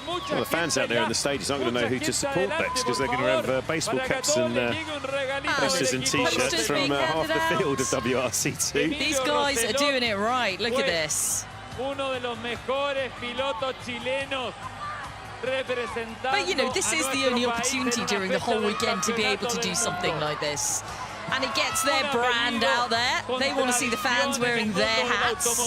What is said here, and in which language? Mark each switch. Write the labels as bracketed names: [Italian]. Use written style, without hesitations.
[English] Well, the fans out there in the stages aren't going to know who to support next, because they're going to have baseball caps and posters and T-shirts from half the field of WRC2. These guys are doing it right. Look at this. [Spanish] Uno de los mejores pilotos chilenos. [English] But, you know, this is the only opportunity during the whole weekend to be able to do something like this. And it gets their brand out there. They want to see the fans wearing their hats.